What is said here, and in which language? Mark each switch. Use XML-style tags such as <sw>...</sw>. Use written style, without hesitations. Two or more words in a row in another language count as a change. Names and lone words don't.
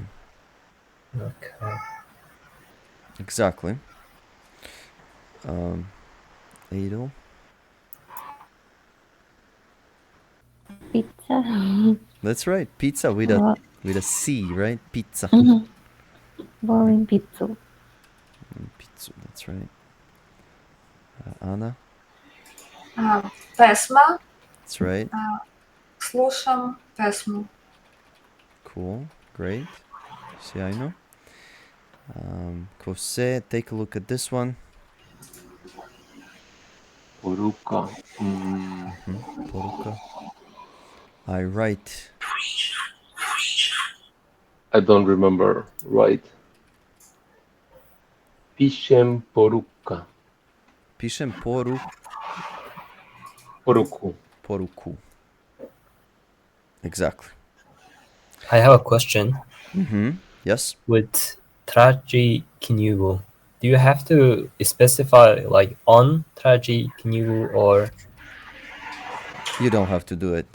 <en>Okay. Exactly. Adel. Pizza. That's right. Pizza with a C, right? Pizza.</en> <sr>Volim pizzu.</sr> <en>Pizza. That's right. Anna. Pesma. That's right.</en> <sr>Слушам pesmu.</sr> <en>Cool. Great. Sjajno. Kose, take a look at this one. Poruka. Poruka. I write. I don't remember right.</en> <sr>Pišem poruka. Pišem Poruku. poruku.</sr> <en>Exactly. I have a question. Yes. With traži can you go? Do you have to specify like on traži can you go or? You don't have to do it.</en>